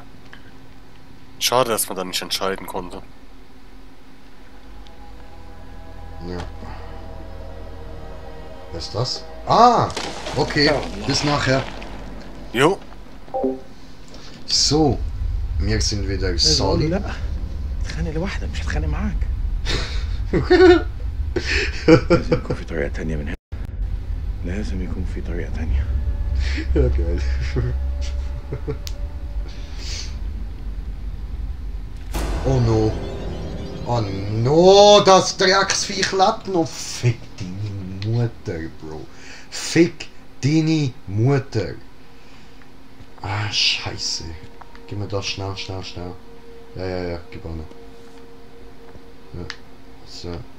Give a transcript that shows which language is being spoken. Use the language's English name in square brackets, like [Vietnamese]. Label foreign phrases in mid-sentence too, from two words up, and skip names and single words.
[German] Schade, dass man da nicht entscheiden konnte. Ja. Was ist das? Ah! Okay, bis nachher. Jo. So, wir sind wieder solid. [Arabic] لا اتخانق لوحدك مش هتخانق معاك لازم يكون في طريقة تانية من هنا لازم يكون في طريقة تانية [German] Ja, geil. [English] Oh no. Oh no, [German] das Drecksviech lebt noch. Fick deine Mutter, Bro. Fick deine Mutter. Ah, scheiße. Gib mir das schnell, schnell, schnell. Ja, ja, ja, gib an. Ja, so.